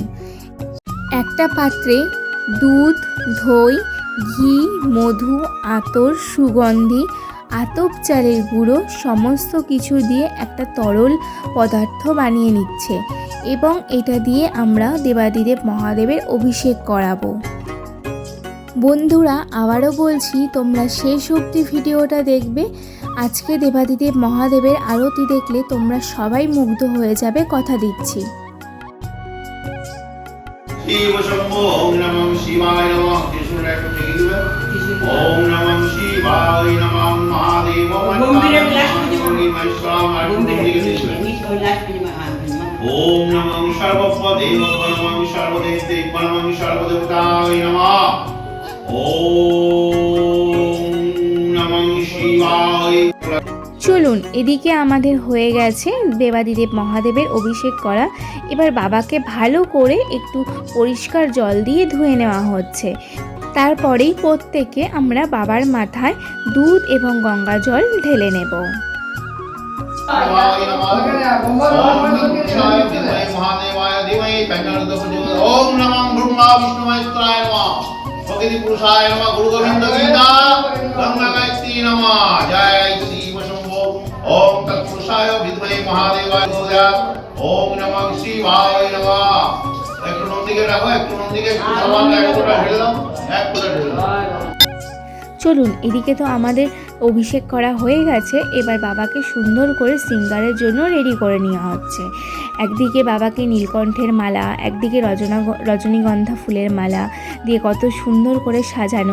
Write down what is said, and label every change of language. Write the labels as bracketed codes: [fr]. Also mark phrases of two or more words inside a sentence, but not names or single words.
[bn] একটা পাত্রে দুধ, দই, ঘি, মধু, আতর, সুগন্ধি, আতপ চালের গুঁড়ো সমস্ত কিছু দিয়ে একটা তরল পদার্থ বানিয়ে নিচ্ছে এবং এটা দিয়ে আমরা দেবাদিদেব মহাদেবের অভিষেক করাবো। বন্ধুরা, আবারও বলছি, তোমরা শেষ অবধি ভিডিওটা দেখবে। আজকে দেবাদিদেব মহাদেবের আরতি দেখলে তোমরা সবাই মুগ্ধ হয়ে যাবে, কথা দিচ্ছি। [sa] শিব শম্ভো ওম নমঃ শিবায় নমঃ। ওম নমঃ শিবায় নমঃ। মহাদেব ওম নমঃ সর্বপদে নমঃ সর্বদেবে নমঃ সর্বদেবতায় নমঃ। ওম নমঃ শিবায়। [bn] চলুন, এদিকে আমাদের হয়ে গেছে দেবাদিদেব মহাদেবের অভিষেক করা। এবার বাবাকে ভালো করে একটু পরিষ্কার জল দিয়ে ধুয়ে নেওয়া হচ্ছে। তারপরেই প্রত্যেকে আমরা বাবার মাথায় দুধ এবং গঙ্গা জল ঢেলে নেব। [sa] ওম নমঃ ব্রহ্মা বিষ্ণু মহেশ্বরায় নমঃ। প্রকৃতি পুরুষায় নমঃ। গুরু গোবিন্দ গীতা গঙ্গা গায়ত্রী নমঃ। জয় শিব শম্ভো। ওম তৎপুরুষায় বিদ্মহে মহাদেবায় নমঃ। ওম নমঃ শিবায় নমঃ। [bn] একটু নন্দিকে রাখো, একটু নন্দিকে একটু সাবান এক ফোঁটা ঢেলে দাও, এক ফোঁটা ঢেলে দাও। চলুন, এদিকে তো আমাদের অভিষেক করা হয়ে গেছে। এবার বাবাকে সুন্দর করে শৃঙ্গারের জন্য রেডি করে নেওয়া হচ্ছে। একদিকে বাবাকে নীলকণ্ঠের মালা, একদিকে রজনীগন্ধা ফুলের মালা দিয়ে কত সুন্দর করে সাজানো।